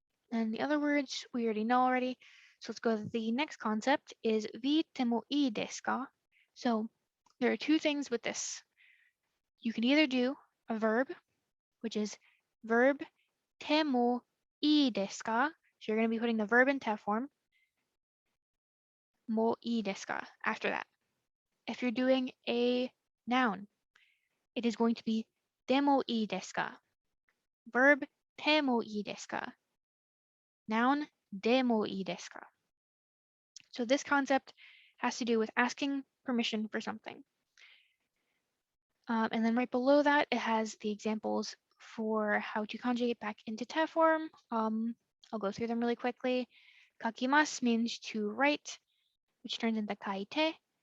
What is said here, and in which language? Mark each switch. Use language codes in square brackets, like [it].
[en] And the other words we already know already. So let's go to the next concept is [ja] 見てもいいですか? [en] So there are two things with this. You can either do a verb, which is verb [ja] てもいいですか? [en] So you're going to be putting the verb in te form. [ja] もいいですか [en] after that. If you're doing a noun, it is going to be [ja] でもいいですか? Verb てもいいですか?Noun でもいいですか? [en] So this concept has to do with asking permission for something. And then right below that, it has the examples for how to conjugate back into te form. I'll go through them really quickly. Kakimasu means to write, which turns into kaite.